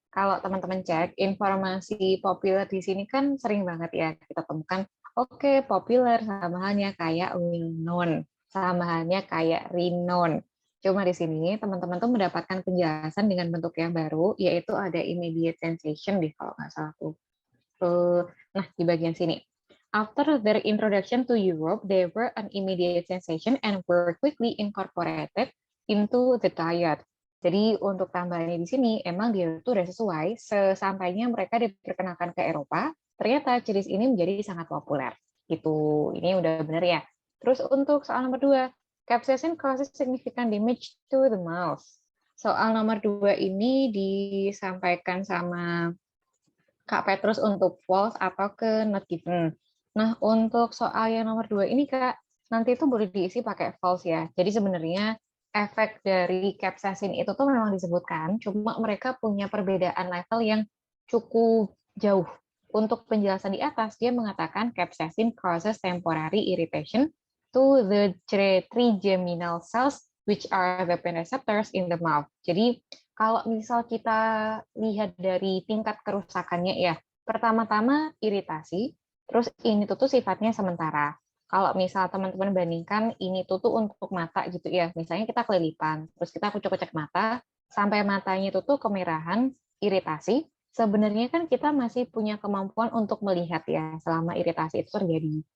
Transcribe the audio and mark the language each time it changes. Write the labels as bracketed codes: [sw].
[id] Kalau teman-teman cek, informasi populer di sini kan sering banget ya kita temukan, oke, populer sama halnya kayak well known, sama halnya kayak renowned. Cuma di sini teman-teman tuh mendapatkan penjelasan dengan bentuk yang baru, yaitu ada immediate sensation deh kalau nggak salah tuh. Nah, di bagian sini. [en] After their introduction to Europe, they were an immediate sensation and were quickly incorporated into the diet. [id] Jadi untuk tambahannya di sini, emang dia itu udah sesuai, sesampainya mereka diperkenalkan ke Eropa, ternyata jenis ini menjadi sangat populer. Gitu, ini udah bener ya. Terus untuk soal nomor 2, [en] capsaicin causes significant damage to the mouth. [id] Soal nomor 2 ini disampaikan sama Kak Petrus untuk false atau ke not given. Nah, untuk soal yang nomor 2 ini, Kak, nanti itu boleh diisi pakai false ya. Jadi sebenarnya efek dari capsaicin itu tuh memang disebutkan, cuma mereka punya perbedaan level yang cukup jauh. Untuk penjelasan di atas, dia mengatakan [en] capsaicin causes temporary irritation to the trigeminal cells, which are the pain receptors in the mouth. [id] Jadi kalau misal kita lihat dari tingkat kerusakannya ya, pertama-tama iritasi, terus ini tuh sifatnya sementara. Kalau misal teman-teman bandingkan ini tuh untuk mata gitu ya, misalnya kita kelilipan, terus kita kucek-kucek mata, sampai matanya itu tuh kemerahan, iritasi, sebenarnya kan kita masih punya kemampuan untuk melihat ya selama iritasi itu terjadi.